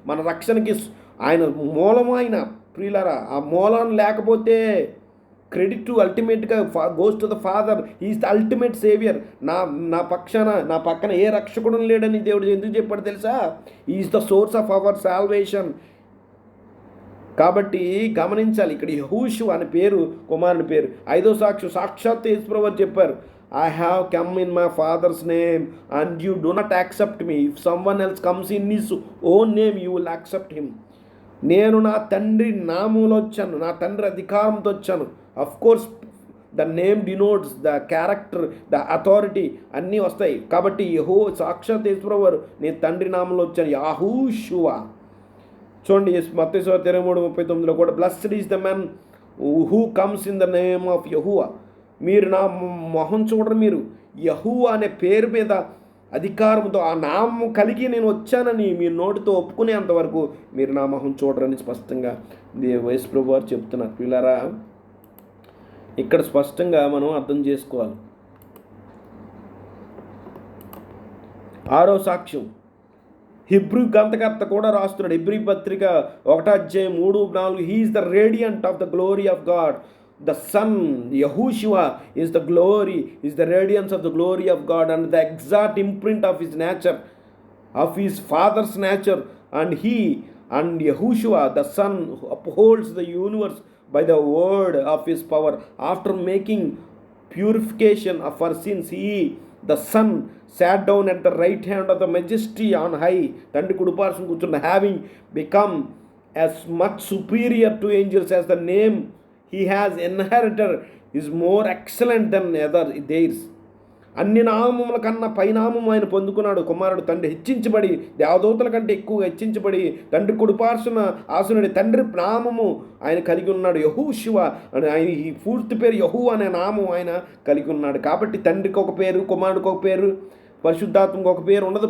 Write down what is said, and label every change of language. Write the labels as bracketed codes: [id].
[te] మన రక్షణకి ఆయన మూలము. ఆయన ప్రియులారా, ఆ మూలం లేకపోతే [en] Credit to అల్టిమేట్గా goes to the father. Is the ultimate saviour. [te] నా పక్కన ఏ రక్షకుడు లేడని దేవుడు ఎందుకు చెప్పాడు తెలుసా? [en] Is the source of our salvation. [te] కాబట్టి గమనించాలి, ఇక్కడ యెహోషు అనే పేరు కుమారుని పేరు. 5వ సాక్షాత్ యేసుప్రభు చెప్పారు, [en] I have come in my father's name and you do not accept me. If someone else comes in his own name, you will accept him. [te] నేను నా తండ్రి నామంలో వచ్చాను, నా తండ్రి అధికారంతో వచ్చాను. [en] of course the name denotes the character, the authority [te] అన్నీ వస్తాయి. కాబట్టి సాక్షాత్ యేసుప్రభు వారు నేను తండ్రి నామంలో వచ్చాను, యాహూషువ. చూడండి మత్తయి 23:39 కూడా, [en] Blessed is the man who comes in the name of యెహోవా. [te] మీరు నా మొహం చూడరు, మీరు యెహోవా అనే పేరు మీద అధికారంతో ఆ నామం కలిగి నేను వచ్చానని మీరు నోటితో ఒప్పుకునేంతవరకు మీరు నా మొహం చూడరని స్పష్టంగా యేసుప్రభు వారు చెప్తున్నారు. పిల్లరా, ఇక్కడ స్పష్టంగా మనం అర్థం చేసుకోవాలి. 6వ సాక్ష్యం హిబ్రూ గ్రంథకర్త కూడా రాస్తున్నాడు. హెబ్రీ పత్రిక 1:3-4, [en] He is the radiant of the glory of God. The Son, Yahushua, is the glory, is the radiance of the glory of God and the exact imprint of his nature, of his Father's nature. And Yahushua, the Son, upholds the universe by the word of his power. After making purification of our sins, he, the Son, sat down at the right hand of the majesty on high. [te] తండ్రి కుడిపార్శ్వం కూర్చున్న, [en] having become as much superior to angels as the name he has inherited is more excellent than other theirs. [te] అన్ని నామముల కన్నా పైనామం ఆయన పొందుకున్నాడు. కుమారుడు తండ్రి హెచ్చించబడి, దేవదూతల కంటే ఎక్కువగా హెచ్చించబడి తండ్రి కుడిపార్శ్వన ఆసనుడి. తండ్రి నామము ఆయన కలిగి ఉన్నాడు, యెహోషువ అని. ఆయన ఈ పూర్తి పేరు యెహోవా అనే నామం ఆయన కలిగి ఉన్నాడు. కాబట్టి తండ్రికి ఒక పేరు, కుమారుడికి ఒక పేరు, పరిశుద్ధాత్మకు ఒక పేరు ఉండదు.